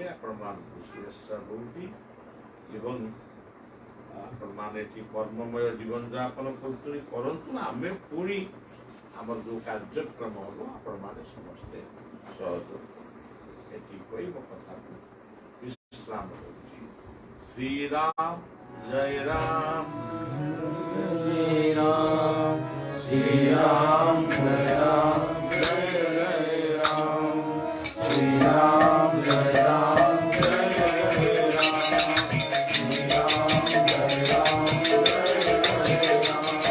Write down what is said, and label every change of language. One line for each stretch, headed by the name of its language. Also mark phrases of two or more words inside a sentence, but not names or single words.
Odia: ଆପଣମାନଙ୍କୁ ଶୁଭେଚ୍ଛା ଦଉଛି ଏବଂ ଆପଣମାନେ ଏଠି କର୍ମମୟ ଜୀବନଯାପନ କରୁଛନ୍ତି, କରନ୍ତୁ। ଆମେ ପୁଣି ଆମର ଯେଉଁ କାର୍ଯ୍ୟକ୍ରମ ହବ ଆପଣମାନେ ସମସ୍ତେ ସହଯୋଗ ଏଠି କହି ମୋ କଥାକୁ ବିଶ୍ରାମ ଦେଉଛି।
Hindi: श्रीराम जय राम, जय राम श्री राम जय राम, जय जय राम श्री राम जय राम, जय जय राम श्री राम जय राम, जय जय राम